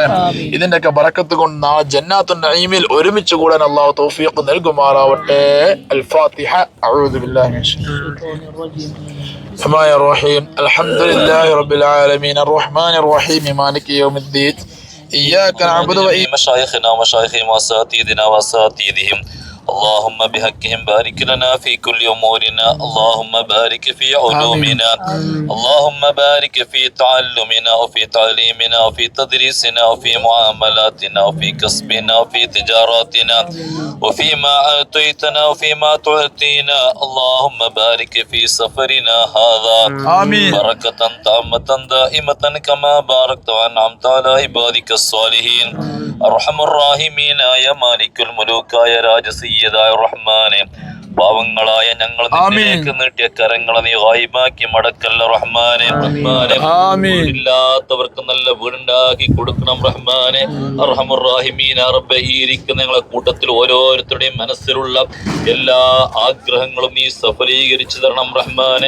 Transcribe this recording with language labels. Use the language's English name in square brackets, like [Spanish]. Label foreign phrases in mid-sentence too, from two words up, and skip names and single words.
[Malayalam] ഇതിന്റെയൊക്കെ ബറക്കത്ത് കൊണ്ട് നാളെ ജന്നാത്തുൻ നഈമിൽ ഒരുമിച്ച് കൂടാൻ അള്ളാഹു തൗഫീഖ് നൽകുമാറാവട്ടെ. [Arabic] الفاتحة. أعوذ بالله من الشيطان الرجيم. الرحمن الرحيم. الحمد لله رب العالمين الرحمن الرحيم مالك يوم الدين. إياك نعبد وإياك مشايخنا ومشايخهم وأساتذتنا وأساتذتهم اللهم بحقهم بارك لنا في كل أمورنا. اللهم بارك في علومنا. اللهم بارك في تعلمنا وفي تعليمنا وفي تدريسنا وفي معاملاتنا وفي كسبنا وفي تجاراتنا وفيما أعطيتنا وفيما تعطينا. اللهم بارك في سفرنا هذا. آمين. بركة تامة دائمة كما باركت وأنعمت على عبادك الصالحين. أرحم الراحمين يا مالك الملوك يا راجسي [Malayalam] റഹ്മാനെ, പാവങ്ങളായ ഞങ്ങൾ നിന്നിലേക്ക് നീട്ടിയ കരങ്ങളെ നീ ഗായിബാക്കി മടക്കല്ല റഹ്മാനെ. ഇല്ലാത്തവർക്ക് നല്ല വീടുണ്ടാക്കി കൊടുക്കണം റഹ്മാനെ. [Arabic] أرحم الراحمين [Malayalam] റബ്ബേ, ഈ ഇരിക്കുന്ന ഞങ്ങളെ കൂട്ടത്തിൽ ഓരോരുത്തരുടെയും മനസ്സിലുള്ള എല്ലാ ആഗ്രഹങ്ങളും നീ സഫലീകരിച്ചു തരണം റഹ്മാനെ.